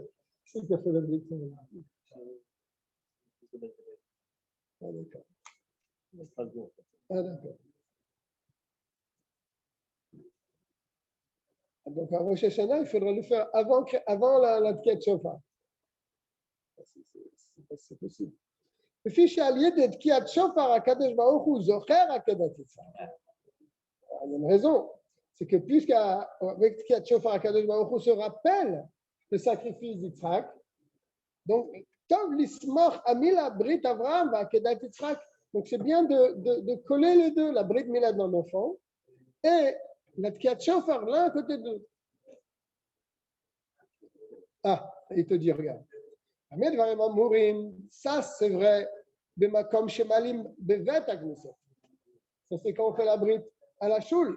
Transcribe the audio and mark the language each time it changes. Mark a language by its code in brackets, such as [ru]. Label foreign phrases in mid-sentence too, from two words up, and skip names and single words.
[fr] C'est qui a fait la brite. Ah, d'accord. Ah, d'accord. Donc, à Rosh Hashanah, il faudra le faire avant la [he] תקיעת שופר. [fr] C'est possible. [he] לפי שעל ידי תקיעת שופר הקדוש ברוך הוא זוכר עקדת יצחק. [fr] Il y a une raison. C'est que puisqu'avec [he] תקיעת שופר הקדוש ברוך הוא [fr] se rappelle le sacrifice d'Yitzhak, donc [he] טוב לסמוך המילה ברית אברהם ועקדת יצחק. [fr] Donc c'est bien de coller les deux, la [he] ברית מילה [fr] d'un enfant et la [he] תקיעת שופר [fr] l'un à côté de l'autre. Ah, il te dit, regarde. Ça, c'est vrai. Ça, c'est quand on fait la brite à la choule.